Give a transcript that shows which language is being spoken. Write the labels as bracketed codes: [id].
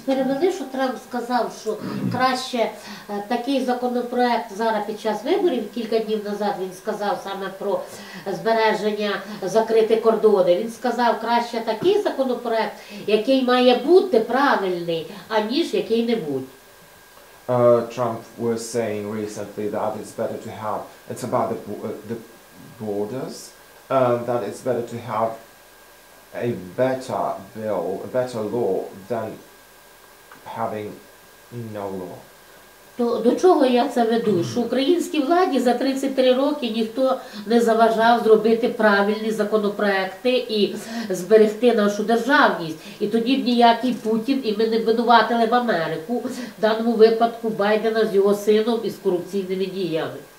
[uk] Перевели, що Трамп сказав, що краще такий законопроект зараз під час виборів, кілька днів назад він сказав саме про збереження, закрити кордони. Він сказав, краще такий законопроект, який має бути правильний, аніж який-небудь. [en] Trump was saying recently that it's better to have, it's about the borders, that it's better to have a better bill, a better law than having no law. [uk] То до чого я це веду? Що українській владі за 33 роки ніхто не заважав зробити правильні законопроекти і зберегти нашу державність. І тоді б ніякий Путін, і ми не винуватили б Америку, в даному випадку Байдена з його сином і з корупційними діями.